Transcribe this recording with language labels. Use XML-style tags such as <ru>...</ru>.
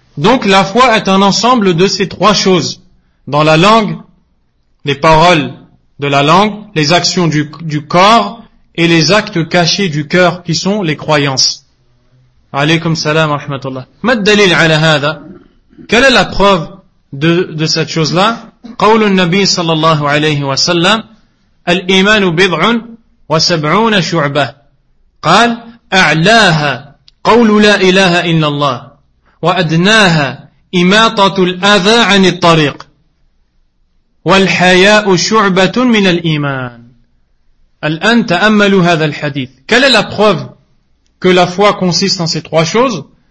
<fr>Donc la foi est un ensemble de ces trois choses. Dans la langue, les paroles de la langue, les actions du corps, et les actes cachés du cœur, qui sont les croyances.</fr> <ar>Alaykum salam wa rahmatullah. Ma dalil ala hadha?</ar> <fr>Quelle est la preuve de cette chose-là?</fr> <ar>قول النبي صلى الله عليه وسلم الإيمان بضع وسبعون شعبة قال أعلاها قول لا إله إلا الله وأدناها إماطة الأذى عن الطريق والحياء شعبة من الإيمان. الآن تأملوا هذا الحديث.</ar> <fr>Quelle est la preuve que la foi consiste en ces trois choses?</fr>